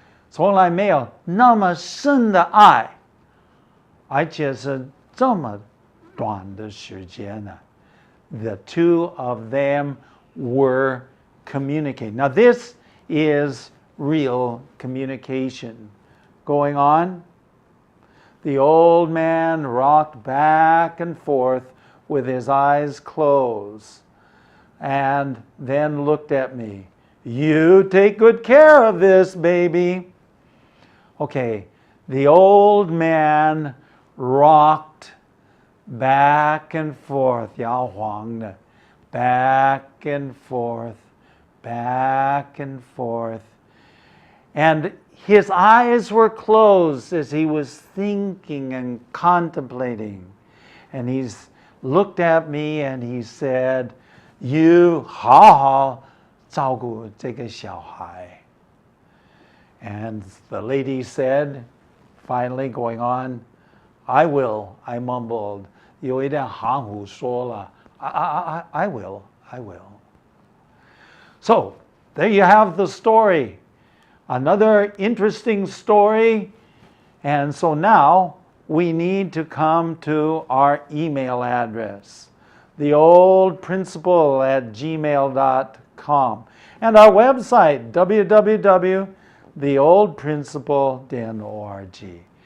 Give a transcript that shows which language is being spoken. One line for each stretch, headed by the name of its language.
Chinese: 从来没有那么深的爱，而且是这么短的时间呢。
English: The two of them were communicating. Now this is real communication going on. The old man rocked back and forth with his eyes closed and then looked at me. You take good care of this, baby. Okay, the old man rocked back and forth, 摇晃的 back and forth, back and forth. And his eyes were closed as he was thinking and contemplating. And he's looked at me and he said, You 好好照顾这个小孩. And the lady said, finally going on, I will, I mumbled.
Chinese: 有一点含糊说了, I will.
English: So, there you have the story. Another interesting story. And so now we need to come to our email address, theoldprinciple@gmail.com, and our website, www.theoldprinciple.org.